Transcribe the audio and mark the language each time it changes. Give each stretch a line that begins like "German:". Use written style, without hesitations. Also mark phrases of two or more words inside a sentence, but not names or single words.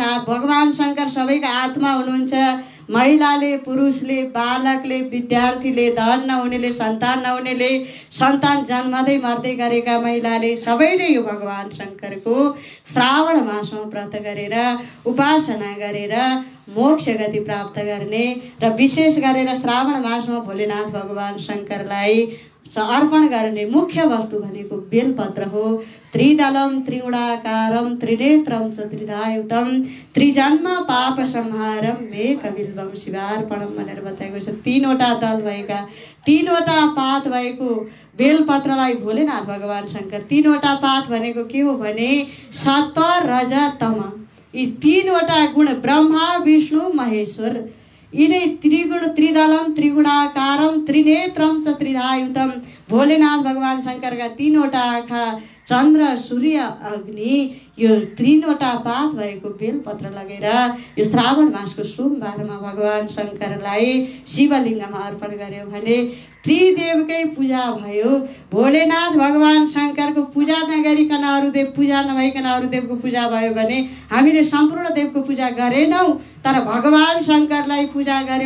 Nepali: भगवान शङ्कर सबैका आत्मा हुनुहुन्छ। महिलाले, पुरुषले, बालकले, विद्यार्थीले, धन नहुनेले, सन्तान नहुनेले, सन्तान जन्मदै मर्दै गरेका महिलाले सबैले यो भगवान शङ्करको श्रावण मासमा व्रत गरेर, उपासना गरेर मोक्ष गति प्राप्त गर्ने र विशेष गरेर श्रावण मासमा भोलेनाथ भगवान शङ्करलाई अर्पण गर्ने मुख्य वस्तु भनेको बेलपत्र हो।
Sanskrit: त्रिदलम त्रिगुणाकारम त्रिनेत्रम च त्रिधायुतम त्रिजन्म पाप संहारम मे कविल्वम शिवार्पणम
Nepali: भनेर बताएको छ। तीनवटा दल भएका, तीनवटा पात भएको बेलपत्रलाई भोलेनाथ भगवान शङ्कर, तीनवटा पात भनेको के हो भने सत्व रज तम, यी तीनवटा गुण ब्रह्मा विष्णु महेश्वर, यिनै त्रिगुण
Sanskrit: त्रिदलम त्रिगुणाकारम त्रिनेत्रम च त्रिधायुतम,
Nepali: भोलेनाथ भगवान शङ्करका तीनवटा आँखा, चन्द्र सूर्य अग्नि, यो तीनवटा पात भएको बेलपत्र लगेर यो श्रावण मासको सोमबारमा भगवान शङ्करलाई शिवलिङ्गमा अर्पण गर्यो भने त्रिदेवकै पूजा भयो। भोलेनाथ भगवान शङ्करको पूजा नगरिकन अरू देव पूजा नभइकन अरू देवको पूजा भयो भने हामीले सम्पूर्ण देवको पूजा गरेनौँ, तर भगवान शङ्करलाई पूजा गर्यो।